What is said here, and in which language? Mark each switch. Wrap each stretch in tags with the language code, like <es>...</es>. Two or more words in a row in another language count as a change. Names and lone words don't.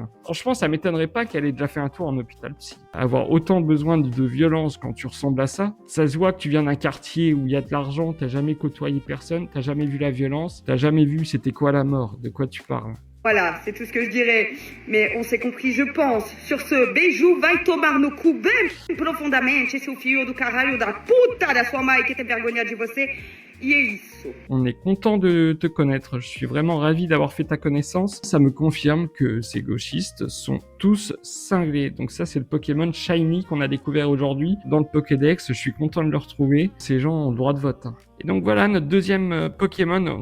<fr>Franchement, ça m'étonnerait pas qu'elle ait déjà fait un tour en hôpital psy. Avoir autant besoin de violence quand tu ressembles à ça, ça se voit que tu viens d'un quartier où il y a de l'argent, t'as jamais côtoyé personne, t'as jamais vu la violence, t'as jamais vu c'était quoi la mort, de quoi tu parles. Voilà, c'est tout ce que je dirais. Mais on s'est compris, je pense. Sur ce,</fr> <pt>beijo vai tomar no cu bem profondamente, seu filho do caralho da puta da sua mãe que tem vergonha de você. E é isso.</pt> <fr>On est content de te connaître, je suis vraiment ravi d'avoir fait ta connaissance. Ça me confirme que ces gauchistes sont tous cinglés. Donc ça, c'est le Pokémon Shiny qu'on a découvert aujourd'hui dans le Pokédex. Je suis content de le retrouver. Ces gens ont le droit de vote, hein. Et donc voilà notre deuxième Pokémon.</fr>